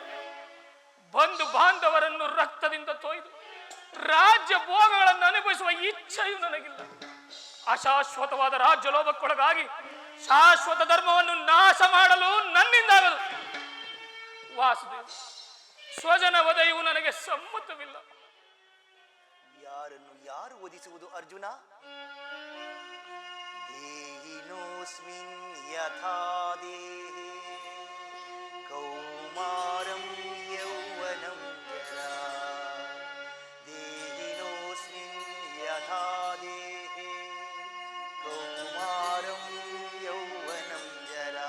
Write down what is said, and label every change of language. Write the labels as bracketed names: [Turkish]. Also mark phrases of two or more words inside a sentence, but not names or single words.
[Kannada] ಬಂಧು ಬಾಂಧವರನ್ನು ರಕ್ತದಿಂದ ತೊಯ್ದು ರಾಜ್ಯ ಭೋಗಗಳನ್ನು ಅನುಭವಿಸುವ ಇಚ್ಛೆಯೂ ನನಗಿಲ್ಲ. ಅಶಾಶ್ವತವಾದ ರಾಜ್ಯ ಲೋಭಕ್ಕೊಳಗಾಗಿ ಶಾಶ್ವತ ಧರ್ಮವನ್ನು ನಾಶ ಮಾಡಲು ನನ್ನಿಂದಾಗದು. ವಾಸುದೇವ, ಸ್ವಜನ ವಧೆಯು ನನಗೆ ಸಮ್ಮತವಿಲ್ಲ. ಯಾರನ್ನು ಯಾರು ವಧಿಸುವುದು ಅರ್ಜುನ? [Sanskrit] ದೇಹಿನೋಸ್ಮಿನ್ ಯಥಾ ದೇಹೇ ಕೌಮಾರಂ ಯೌವನಂ ಜರಾ. ದೇಹಿನೋಸ್ಮಿನ್ ಯಥಾ ದೇಹೇ ಕೌಮಾರಂ ಯೌವನಂ ಜರಾ.